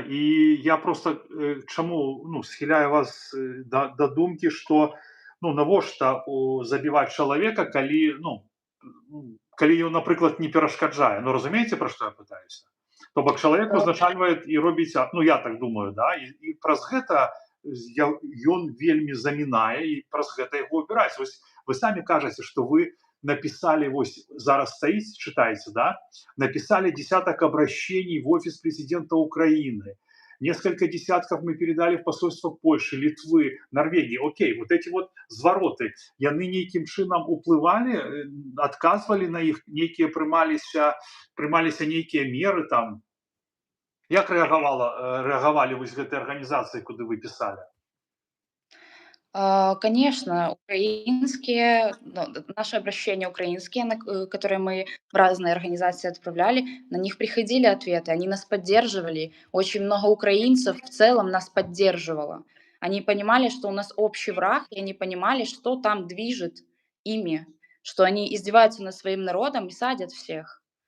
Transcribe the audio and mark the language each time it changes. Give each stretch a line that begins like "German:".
Belarusian: І я просто, чаму, ну, схіляю вас, да думкі, што, ну, навошта забіваць чалавека, калі, ну, калі ён, напрыклад, не перашкаджае. Ну, разумееце, пра што я пытаюся? То бок чалавек Э, узначальвае і робіць, ну, я так думаю, да, і праз гэта ён вельмі замінае, і праз гэта яго выбіраць. Вось вы самі кажаце, што вы написали, вось зараз стаіць, чытаеце, да,
Russian: написали десяток обращений в офис президента Украины, несколько десятков мы передали в посольство Польши, Литвы, Норвегии.
Belarusian: Окей, вот эти вот звороты, яны нейкім чынам уплывали, отказывали на іх, нейкія прымаліся нейкія меры там. Як рэагавалі вось гэтыя арганізацыі, куды вы пісалі?
Russian: Конечно, украинские, ну, наши обращения украинские, которые мы в разные организации отправляли, на них приходили ответы, они нас поддерживали. Очень много украинцев в целом нас поддерживало. Они понимали, что у нас общий враг, и они понимали, что там движет ими, что они издеваются над своим народом и садят всех.